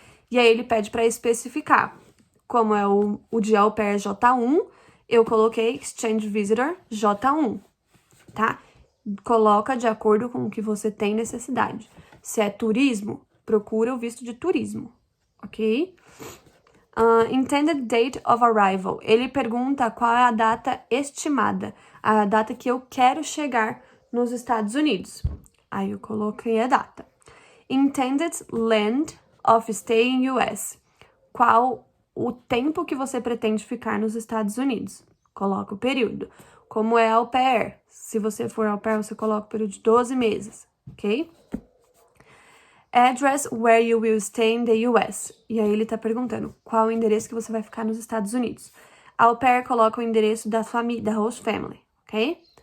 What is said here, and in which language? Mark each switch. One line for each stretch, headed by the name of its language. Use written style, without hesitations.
Portuguese: E aí ele pede para especificar. Como é o de au pair J1, eu coloquei
English: exchange visitor J1,
Portuguese: tá? Coloca de acordo com o que você tem necessidade. Se é turismo, procura o visto de turismo, ok?
English: Intended date of arrival.
Portuguese: Ele pergunta qual é a data estimada, a data que eu quero chegar nos Estados Unidos. Aí eu coloquei a data.
English: Intended length of stay in US.
Portuguese: Qual o tempo que você pretende ficar nos Estados Unidos? Coloca o período. como é au pair. Se você for au pair, você coloca o período de 12 meses, ok?
English: Address where you will stay in the US.
Portuguese: E aí ele tá perguntando qual o endereço que você vai ficar nos Estados Unidos. Au pair coloca o endereço da família, da host family, ok?